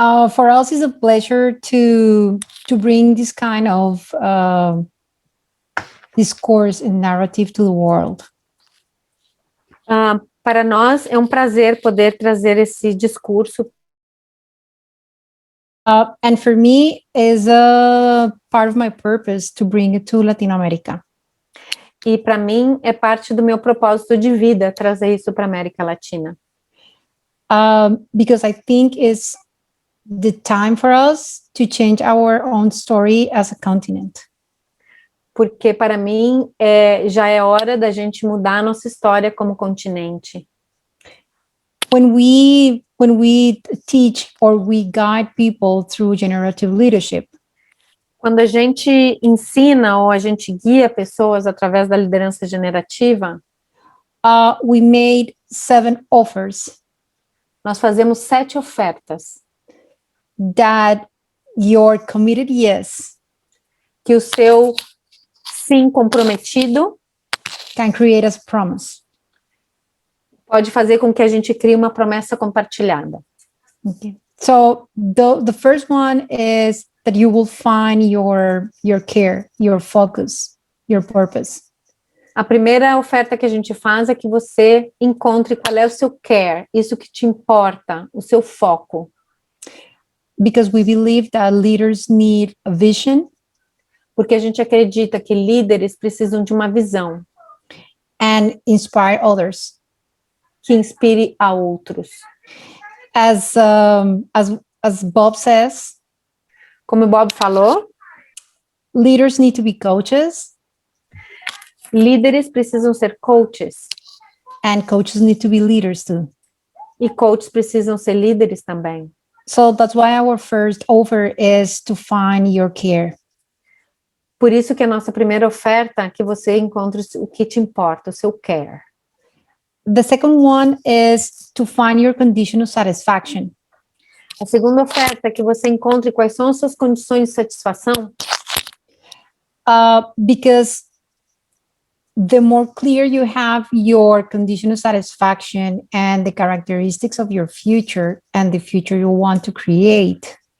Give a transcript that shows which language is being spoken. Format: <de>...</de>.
<en>For us, it's a pleasure to bring this kind of discourse and narrative to the world.</en> <pt>Para nós é prazer poder trazer esse discurso.</pt> <en>And for me, is a part of my purpose to bring it to Latin America.</en> <pt>E para mim é parte do meu propósito de vida trazer isso para a América Latina.</pt> <en>Because I think it's the time for us to change our own story as a continent.</en> <pt>Porque para mim já é hora da gente mudar a nossa história como continente.</pt> <en>When we teach or we guide people through generative leadership,</en> <pt>quando a gente ensina ou a gente guia pessoas através da liderança generativa,</pt> <en>we made 7 offers.</en> <pt>Nós fazemos 7 ofertas.</pt> <en>That your committed yes,</en> <pt>que o seu sim comprometido</pt> <en>can create a promise.</en> <pt>Pode fazer com que a gente crie uma promessa compartilhada.</pt> <en>Okay. So the first one is that you will find your care, your focus, your purpose.</en> <pt>A primeira oferta que a gente faz é que você encontre qual é o seu care, isso que te importa, o seu foco.</pt> <en>Because we believe that leaders need a vision.</en> <pt>Porque a gente acredita que líderes precisam de uma visão.</pt> <en>And inspire others.</en> <pt>Que inspire a outros.</pt> <en>As Bob says,</en> <pt>como o Bob falou,</pt> <en>leaders need to be coaches.</en> <pt>Líderes precisam ser coaches.</pt> <en>And coaches need to be leaders too.</en> <pt>E coaches precisam ser líderes também.</pt> <en>So that's why our first offer is to find your care.</en> <pt>Por isso que a nossa primeira oferta é que você encontre o que te importa, o seu care.</pt> <en>The second one is to find your condition of satisfaction.</en> <pt>A segunda oferta é que você encontre quais são as suas condições de satisfação.</pt> <en>Because the more clear you have your condition of satisfaction and the characteristics of your future and the future you want to create.</en>